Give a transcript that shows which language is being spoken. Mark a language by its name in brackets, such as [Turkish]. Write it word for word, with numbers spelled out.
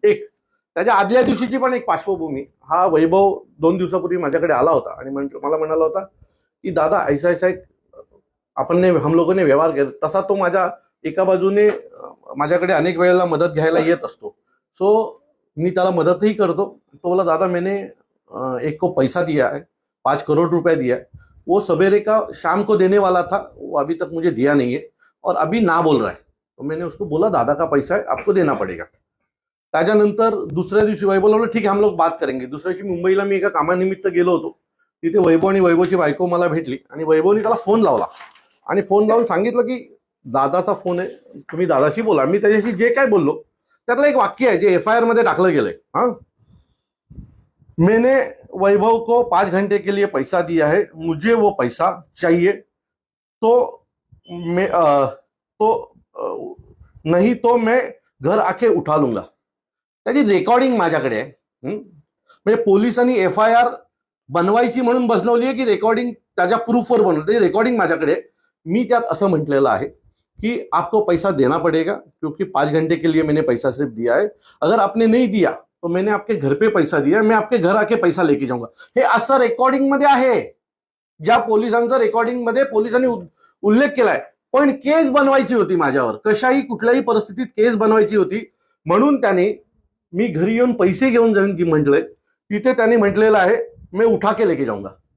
[Marathi] एक त्याच्या आदल्या दिवशीची पण एक पार्श्वभूमी. हा वैभव दोन दिवसापूर्वी माझ्याकडे आला होता आणि म्हण मला म्हणाला होता की दादा [Hindi] ऐसा ऐसा [Marathi] एक आपण ने हम लोकांनी व्यवहार केला. तसा तो माझ्या एका बाजूने अ, माझ्याकडे अनेक वेळेला मदत घ्यायला येत असतो, सो मी त्याला मदतही करतो. [Hindi] तो बोला दादा मैंने अ, एक को पैसा दिया है, पाँच करोड़ रुपया दिया है, वो सवेरे का शाम को देने वाला था, वो अभी तक मुझे दिया नहीं है और अभी ना बोल रहा है. तो मैंने उसको बोला दादा का पैसा है आपको देना पड़ेगा. [Marathi] त्याच्यानंतर दुसऱ्या दिवशी वैभवला बोललो ठीक आहे [Hindi] हम लोग बात करेंगे. [Marathi] दुसऱ्या दिवशी मुंबईला मी एका कामानिमित्त गेलो होतो, तिथे वैभव आणि वैभवची बायको मला भेटली आणि वैभवनी त्याला फोन लावला आणि फोन लावून सांगितलं की दादाचा फोन आहे तुम्ही दादाशी बोला. मी त्याच्याशी जे काय बोललो त्यातलं एक वाक्य आहे जे एफ आय आर मध्ये टाकलं गेलंय. [Hindi] हा मैंने वैभव को पाँच घंटे के लिए पैसा दिया है, मुझे वो पैसा चाहिए, तो मैं अ, तो अ, नहीं तो मैं घर आके उठा लूंगा. [Marathi] त्याची रेकॉर्डिंग माझ्याकडे आहे. हं? म्हणजे पोलिसांनी एफ आय आर बनवायची म्हणून बसवली आहे की रेकॉर्डिंग त्याच्या प्रूफवर बनवली, त्याची रेकॉर्डिंग माझ्याकडे आहे. मी त्यात असं म्हटलेलं आहे कि [Hindi] आपको पैसा देना पड़ेगा क्योंकि पाँच घंटे के लिए मैंने पैसा सिर्फ दिया है, अगर आपने नहीं दिया तो मैंने आपके घर पे पैसा दिया है, मैं आपके घर आके पैसा लेके जाऊंगा. [Marathi] हे असं रेकॉर्डिंग मध्ये आहे, ज्या पोलिसांचं रेकॉर्डिंग मध्ये पोलिसांनी उद- उल्लेख केलाय. पण केस बनवायची होती माझ्यावर, कशाही कुठल्याही परिस्थितीत केस बनवायची होती म्हणून त्याने मी घरी येऊन पैसे घेऊन जाईन की म्हटलंय, तिथे त्याने म्हटलेलं आहे मी [Hindi] उठा के लेके जाऊंगा.